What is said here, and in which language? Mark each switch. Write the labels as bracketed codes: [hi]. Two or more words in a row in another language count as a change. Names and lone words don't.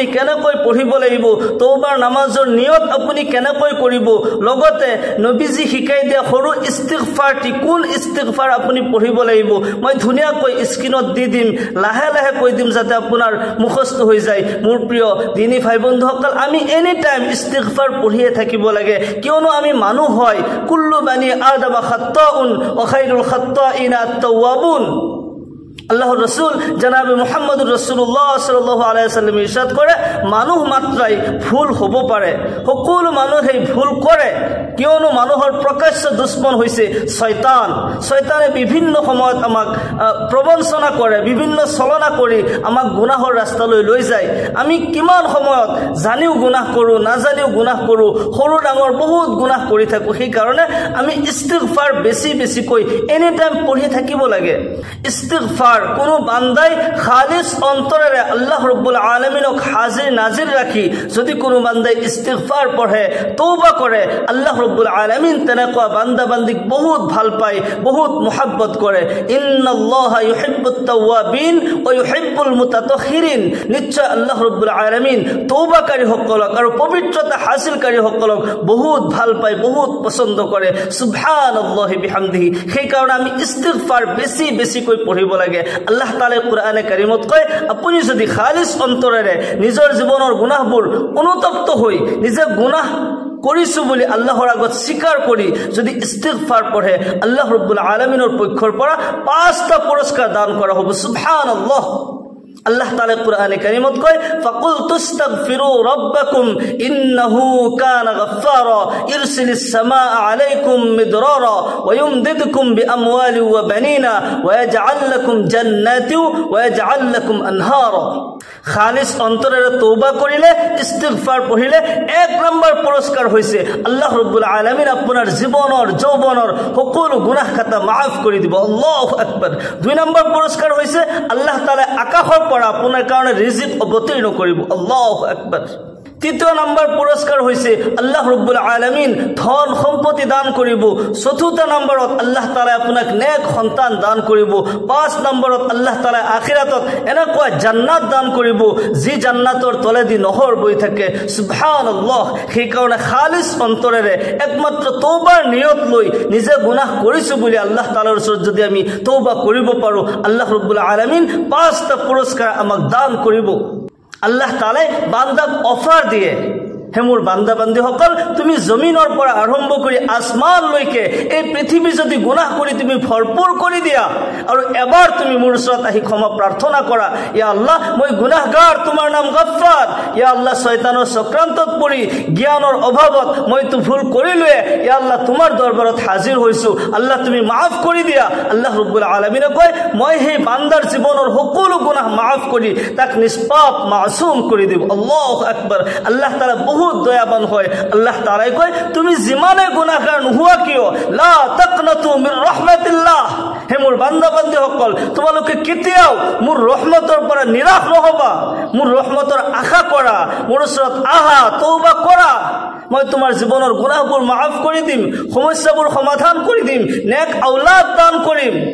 [as] কেনেকৈ পঢ়িব লাগিব তওবার নামাজৰ নিয়ত আপুনি কেনেকৈ কৰিব লগতে নবীজি শিকাই দিয়া সৰু ইস্তিগফাৰটি কোন ইস্তিগফাৰ আপুনি পঢ়িব লাগিব মই ধুনিয়াকৈ স্ক্ৰিনত দি দিম লাহে লাহে কৈ দিম যাতে আপোনাৰ মুখস্থ হৈ যায় মোৰ প্ৰিয় দিনী ভাই বন্ধুসকল আমি [en] any time [as] ইস্তিগফাৰ পঢ়িয়ে থাকিব লাগে কিয়নো আমি মানুহ হয় [ar] كل بني آدم خطاء وخير الخطائين التوابون [as] আল্লাহর রাসূল জনাবে [ar] محمد رسول الله صلى الله عليه وسلم [as] ইরশাদ করে মানুহ মাত্রাই ভুল হ'ব পাৰে সকলো মানুহে ভুল কৰে কিয়নো মানুহৰ প্ৰকাশ্য দুশ্মন হৈছে শয়তান শয়তানে বিভিন্ন সময়ত আমাক প্ৰবঞ্চনা কৰে বিভিন্ন চলনা কৰি আমাক গুনাহৰ ৰাস্তালৈ লৈ যায় আমি কিমান সময়ত জানিও গুনাহ কৰো নাজানিও গুনাহ কৰো সৰু ডাঙৰ বহুত গুনাহ কৰি থাকো সেই কাৰণে আমি ইস্তিগফাৰ বেছি [en] any time [as] পঢ়ি থাকিব লাগে ইস্তিগফাৰ কোনো বান্দাই খালিস অন্তরেৰে আল্লাহ রাব্বুল আলামিনক হাজির নাজির রাখি যদি কোনো বান্দাই ইস্তিগফার পড়ে তওবা করে আল্লাহ রাব্বুল আলামিন তেনেকুৱা বান্দা বান্দিক বহুত ভাল পায় বহুত মোহাব্বত কৰে [ar] إن الله يحب التوابين ويحب المتطهرين [as] নিশ্চয় আল্লাহ রাব্বুল আলামিন তওবাকারী সকলক আৰু পবিত্ৰতা হাসিলকারী সকলক বহুত ভাল পায় বহুত পছন্দ কৰে [ar] سبحان الله وبحمده [as] সেই কাৰণে আমি ইস্তিগফাৰ বেছি কৈ পঢ়িব লাগে আল্লাহ তাআলা কোরআনে কারীমত কয় আপুনি যদি খালিস অন্তৰেৰে নিজৰ জীৱনৰ গুনাহবোৰ অনুতপ্ত হৈ নিজে গুনাহ কৰিছো বুলি আল্লাহৰ আগত স্বীকাৰ কৰি যদি ইস্তিগফাৰ পঢ়ে আল্লাহ ৰাব্বুল আলামিনৰ পক্ষৰ পৰা 5টা পুৰস্কাৰ দান কৰা হ'ব সুবহানাল্লাহ আল্লাহ তাআলা কোরআনে কারীমত কয় [ar] فقلت استغفروا ربكم إنه كان غفارا يرسل السماء عليكم مدرارا ويمددكم بأموال وبنين ويجعل لكم جنات ويجعل لكم أنهارا [as] খালিস অন্তরেৰে তওবা কৰিলে ইস্তিগফার পঢ়িলে 1 নম্বৰ পুৰস্কাৰ হৈছে আল্লাহ ৰাব্বুল আলামিন আপোনাৰ জীৱনৰ যৌৱনৰ সকলো গুনাহ খাতা মাফ কৰি দিব [ar] الله أكبر [as] 2 নম্বৰ পুৰস্কাৰ হৈছে আল্লাহ তাআলা আকাশৰ পৰা আপোনাৰ কাৰণে ৰিজিক অৱতীৰ্ণ কৰিব [ar] الله أكبر [as] 3 নম্বৰ পুৰস্কাৰ হৈছে আল্লাহ ৰাব্বুল আলামিন ধন সম্পত্তি দান কৰিব 4টা নম্বৰত আল্লাহ তাআলা আপোনাক নেক সন্তান দান কৰিব 5 নম্বৰত আল্লাহ তাআলা আখিৰাতত এনেকুৱা জান্নাত দান কৰিব যি জান্নাতৰ তলেদি নহৰ বৈ থাকে সুবহানাল্লাহ সেই কাৰণে খালিস অন্তৰেৰে একমাত্ৰ তওবার নিয়ত লৈ নিজে গুনাহ কৰিছো বুলি আল্লাহ তাআলাৰ ওচৰত যদি আমি তওবা কৰিব পাৰো আল্লাহ ৰাব্বুল আলামিন 5টা পুৰস্কাৰ আমাক দান কৰিব আল্লাহ তাআলা বান্দাক অফার দিয়ে হে মোৰ বান্দা বান্দি সকল তুমি জমিনৰ পৰা আৰম্ভ কৰি আসমান লৈকে এই পৃথিৱী যদি গুনাহ কৰি তুমি ভৰপুৰ কৰি দিয়া আৰু এবাৰ তুমি মোৰ ওচৰত আহি ক্ষমা প্ৰাৰ্থনা কৰা [ar] يا الله [as] মই গুনাহগাৰ তোমাৰ নাম গফফাৰ [ar] يا الله [as] শয়তানৰ চক্ৰান্তত পৰি জ্ঞানৰ অভাৱত মই তো ভুল কৰিলোৱে [ar] يا الله [as] তোমাৰ দৰবাৰত হাজিৰ হৈছো আল্লাহ তুমি মাফ কৰি দিয়া আল্লাহ ৰাব্বুল আলামিনে কয় মই সেই বান্দাৰ জীৱনৰ সকলো গুনাহ মাফ কৰি তাক নিষ্পাপ মাসুম কৰি দিব [ar] الله أكبر [as] আল্লাহ তাআলা বহুত দয়াবান হয় আল্লাহ তাআলা কয় তুমি জিমানে গুনাহগার নোহোৱা কিয় [ar] لا تقنطوا من رحمة الله [as] হে মোৰ বান্দা বান্দি সকল তোমালোকে কেতিয়াও মোৰ ৰহমতৰ পৰা নিৰাশ নহবা মোৰ ৰহমতৰ আশা কৰা মোৰ ওচৰত আহা তওবা কৰা মই তোমাৰ জীৱনৰ গুনাহবোৰ মাফ কৰি দিম সমস্যাবোৰ সমাধান কৰি দিম নেক আওলাদ দান কৰিম